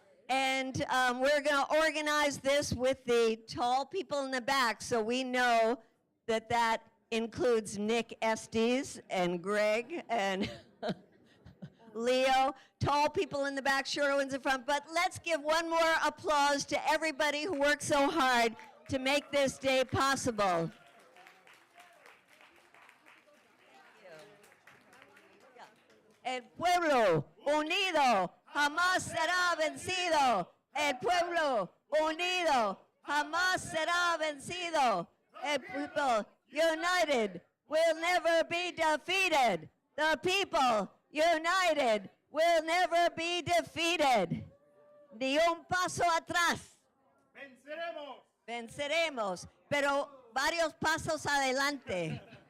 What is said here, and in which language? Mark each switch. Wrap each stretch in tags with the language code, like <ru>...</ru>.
<en>And we're going to organize this with the tall people in the back, so we know that that includes Nick Estes and Greg and Leo, tall people in the back, shorter ones in front. But let's give one more applause to everybody who worked so hard to make this day possible.</en> <es>El pueblo unido jamás será vencido. El pueblo unido jamás será vencido.</es> <en>El people united will never be defeated. The people united will never be defeated.</en> <es>Ni un paso atrás. Venceremos. Venceremos, pero varios pasos adelante.</es>